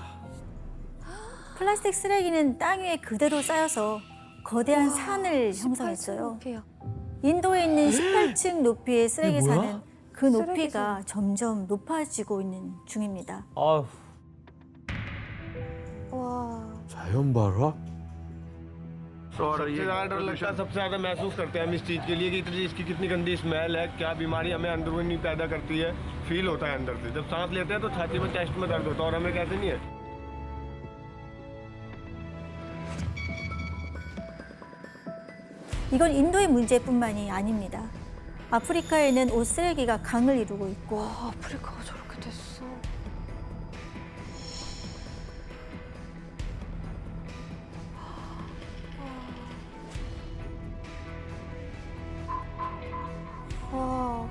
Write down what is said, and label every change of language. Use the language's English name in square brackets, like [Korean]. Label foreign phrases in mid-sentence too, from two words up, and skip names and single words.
[Korean] 플라스틱 쓰레기는 땅 위에 그대로 쌓여서 거대한 산을 형성했어요. 높이야. 인도에 있는 18층 높이의 쓰레기 이게 뭐야? 산은 그 높이가 쓰레기 점점 높아지고 있는 중입니다. 아휴. 와. 자연 발화? [Hindi] और सबसे ज़्यादा डर लगता है, सबसे ज़्यादा महसूस करते हैं हम इस चीज़ के लिए कि इसकी कितनी गंदी स्मेल है, क्या बीमारी हमें अंदरूनी पैदा करती है, फील होता है अंदर से। जब सांस लेते हैं तो छाती में, चेस्ट में दर्द होता है और हमें कहते नहीं है। [Korean] 이건 인도의 문제뿐만이 아닙니다. 아프리카에는 옷 쓰레기가 강을 이루고 있고 아, 아프리카가 저렇게 됐어. 와,